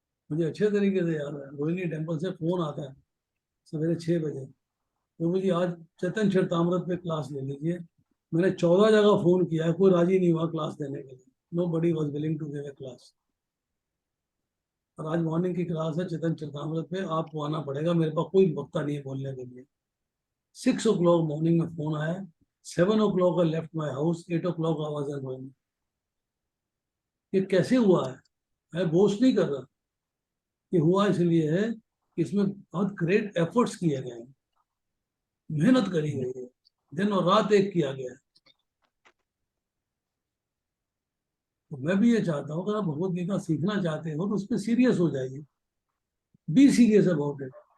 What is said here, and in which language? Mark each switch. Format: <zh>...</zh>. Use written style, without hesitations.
<hi>मुझे अच्छे तरीके से याद है, रोहिणी टेम्पल से फोन आता है सवेरे 6 बजे, तो मुझे आज चैतन्य चरितामृत पे क्लास ले लीजिए। मैंने 14 जगह फोन किया है, कोई राजी नहीं हुआ क्लास देने के लिए,</hi> <en>Nobody was willing to give a class.</en> <hi>और आज मॉर्निंग की क्लास है चैतन्य चरितामृत पे, आपको आना पड़ेगा, मेरे पास कोई वक्ता नहीं है बोलने के लिए।</hi> <en>6 o'clock</en> <hi>मॉर्निंग में फोन आया,</hi> <en>7 o'clock I left my house, 8 o'clock I was at home।</en> <hi>ये कैसे हुआ है? मैं बोस्ट नहीं कर रहा, ये हुआ इसलिए है कि इसमें बहुत ग्रेट एफर्ट्स किए गए हैं, मेहनत करी गई है, दिन और रात एक किया गया है। तो मैं भी ये चाहता हूँ, अगर आप भगवत गीता सीखना चाहते हो तो उस पर सीरियस हो जाइए,</hi> <en>Be serious about it.</en>